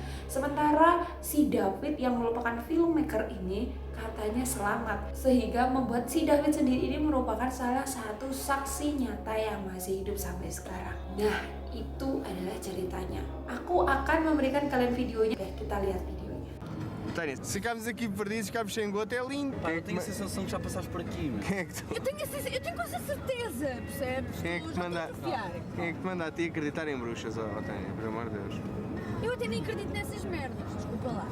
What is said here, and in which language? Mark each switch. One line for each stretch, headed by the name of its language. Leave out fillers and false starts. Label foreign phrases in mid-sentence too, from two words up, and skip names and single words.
Indonesian: Sementara si David yang merupakan filmmaker ini katanya selamat, sehingga membuat si David sendiri ini merupakan salah satu saksi nyata yang masih hidup sampai sekarang. Nah, itu adalah ceritanya. Aku akan memberikan kalian videonya. Oke, kita lihat videonya.
Portuguese: Tânia, se ficámos aqui perdidos, ficámos sem gota, é lindo. Pá, eu tenho a sensação que já passaste por aqui, meu. Quem é que te... Eu tenho quase a certeza, percebes? Quem é que te manda... Quem é que te manda a ti acreditar em bruxas, ó Tânia, por amor de Deus? Eu até nem acredito nessas merdas, desculpa lá.